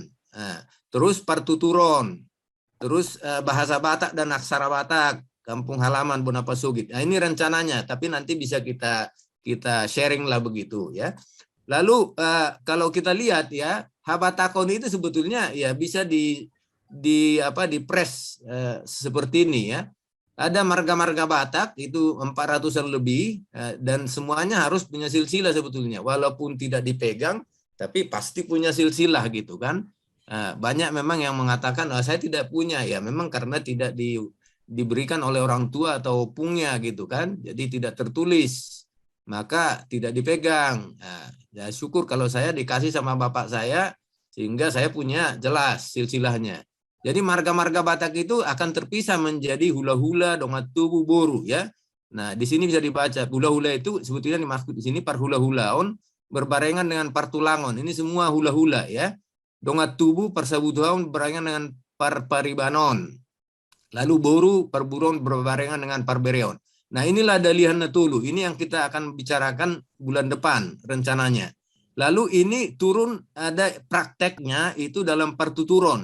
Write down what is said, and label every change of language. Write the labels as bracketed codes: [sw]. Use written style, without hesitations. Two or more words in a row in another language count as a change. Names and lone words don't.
[id] Terus Partuturon, terus bahasa Batak dan aksara Batak, kampung halaman Bonapasogit. Nah, ini rencananya, tapi nanti bisa kita sharing lah begitu ya. Lalu kalau kita lihat ya, Habatakon itu sebetulnya ya bisa di press seperti ini ya. Ada marga-marga Batak itu 400-an lebih dan semuanya harus punya silsilah sebetulnya, walaupun tidak dipegang, tapi pasti punya silsilah gitu kan. Banyak memang yang mengatakan saya tidak punya, ya memang karena tidak diberikan oleh orang tua atau pungnya gitu kan, jadi tidak tertulis, maka tidak dipegang. Ya syukur kalau saya dikasih sama bapak saya sehingga saya punya jelas silsilahnya. Jadi marga-marga Batak itu akan terpisah menjadi hula-hula, [bbc] dongat tubuh, [id] boru ya. Nah di sini bisa dibaca hula-hula itu sebetulnya dimaksud di sini parhula-hulaon berbarengan dengan partulangon. Ini semua hula-hula ya. [bbc] Dongat tubuh persabutuan [id] berbarengan dengan parparibanon. Lalu [bbc] boru perburon [id] berbarengan dengan parbereon. Nah inilah Dalihan Natolu. Ini yang kita akan bicarakan bulan depan rencananya. Lalu ini turun ada prakteknya itu dalam Partuturon.